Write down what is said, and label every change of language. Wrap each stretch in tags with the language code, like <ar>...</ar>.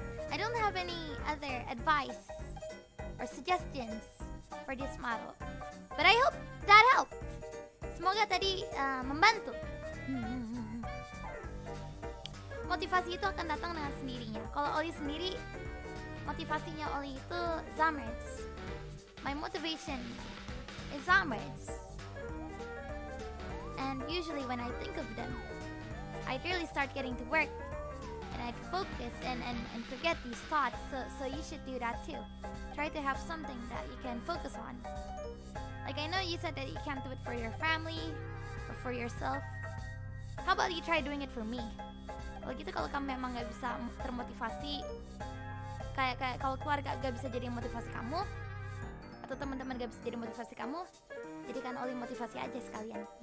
<en>I don't have any other advice or suggestions for this model, but I hope that helped.</en> <id>Semoga tadi membantu. Motivasi itu akan datang dengan sendirinya. Kalau Ollie sendiri, motivasinya Ollie itu Zamreds.</id> <en>My motivation is Zamreds. And usually when I think of them, I really start getting to work. And I'd focus and forget these thoughts. So you should do that too. Try to have something that you can focus on. Like, I know you said that you can't do it for your family or for yourself. How about you try doing it for me?</en> <id>Kalau gitu, kalau kamu memang gak bisa termotivasi, kayak kalau keluarga gak bisa jadi motivasi kamu, atau teman-teman gak bisa jadi motivasi kamu, jadikan Ollie motivasi aja sekalian.</id>